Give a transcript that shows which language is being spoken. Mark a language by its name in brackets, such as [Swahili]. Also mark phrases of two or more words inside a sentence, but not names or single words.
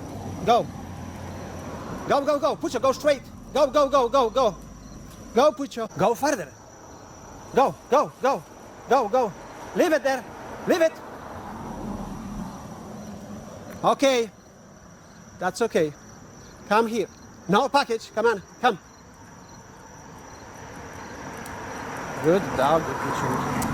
[English] Go. Go, go, go. Poocho, go straight. Go, go, go, go, go. Go, Poocho. Go further. Go, go, go. Go, go. Leave it there. Leave it. Okay. That's okay. Come here. No package. Come on. Come. Good dog, Poocho.